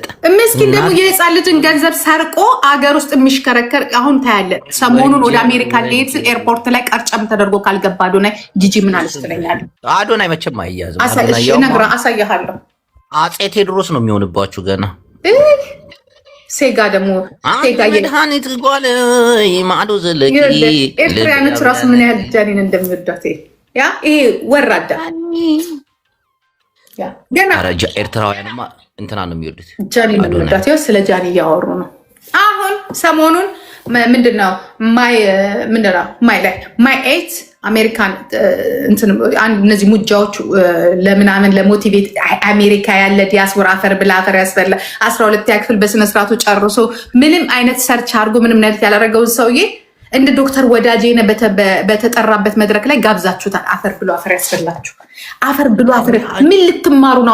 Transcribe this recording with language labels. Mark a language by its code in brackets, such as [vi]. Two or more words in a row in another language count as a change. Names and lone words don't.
[am] ምስኪን ደግሞ የህፃን ልጅን ገንዘብ ሰርቆ አገር ውስጥ የሚሽከረከር አሁን ታያለ። ሰሞኑን ወደ አሜሪካ ሊሄድ ስል ኤርፖርት ላይ ቀርጨም ተደርጎ ካልገባ አዶናይ ጂጂ ምን አለች ትለኛለህ? አዶናይ መቼም አይያዝም። አሳያለሁ። አፄ ቴዎድሮስ ነው የሚሆንባችሁ ገና። ሴጋ ደግሞ [ti] መድኃኒት ጓል ማዕዶ ዘለቂ [am] ኤርትራያኖች ራሱ ምን ያህል ጃኒን እንደሚወዳት ያ ይሄ ወራዳ ገና ኤርትራውያንማ እንትና ነው የሚወዱት ጃኒ ነው የሚወዳት። ስለ ጃኒ እያወሩ ነው አሁን ሰሞኑን። ምንድነው ማይ ኤት አሜሪካን እነዚህ ሙጃዎች ለምናምን ለሞቲቬት አሜሪካ ያለ ዲያስፖራ አፈር ብላ አፈር ያስበላ 12ኛ ክፍል በስነስርዓቱ ጨርሶ ምንም አይነት ሰርች አድርጎ ምንም አይነት ያላረገውን ሰውዬ እንደ ዶክተር ወዳጄነ በተጠራበት መድረክ ላይ ጋብዛችሁታል። አፈር ብሎ አፈር ያስበላችሁ። አፈር ብሎ አፈር ምን ልትማሩ ነው?